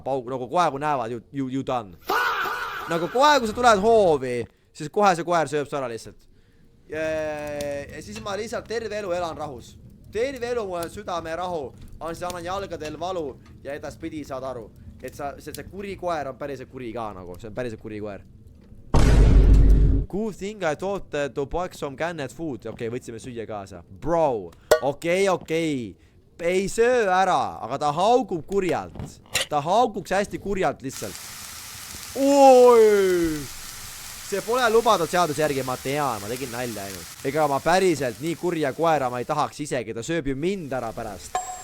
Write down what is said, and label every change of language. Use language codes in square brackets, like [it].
[et] Nagu kohe, kui näevad, [en] you done. [et] Nagu kohe, kui sa tuled hoovi, siis kohe see koer sööb su ära lihtsalt. Ja siis ma lihtsalt terve elu elan rahus. Terve elu mul on südame rahu. Annan jalgadel valu ja edaspidi saad aru, et see kuri koer on päriselt kuri ka nagu. See on päriselt kuri koer. [en] Good thing I thought to buy some canned food. [et] Okei, võtsime süüa kaasa. Bro, okei. Ei söö ära, aga ta haugub kurjalt. Ta hauguks hästi kurjalt lihtsalt. Oi! See pole lubatud seaduse järgi, ma tean, ma tegin nalja ainult. Ega ma päriselt nii kurja koera ma ei tahaks isegi, ta sööb ju mind ära pärast.